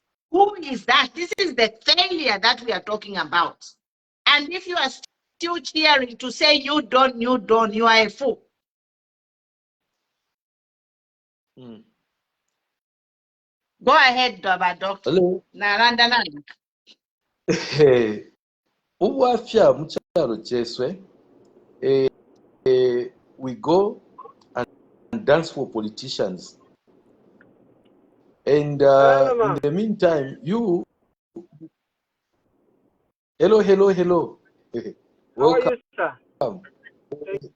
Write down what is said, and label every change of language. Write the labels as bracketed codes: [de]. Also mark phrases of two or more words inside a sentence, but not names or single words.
[en] Who is that? This is the failure that we are talking about. And if you are still cheering to say you don't, you are a fool. Go ahead, Doctor. Hello. [bem] Naranda. Ubwafya mukyalo kyeswe, [en] we go and dance for politicians. And in the meantime, you... Hello. Welcome. How are you, sir?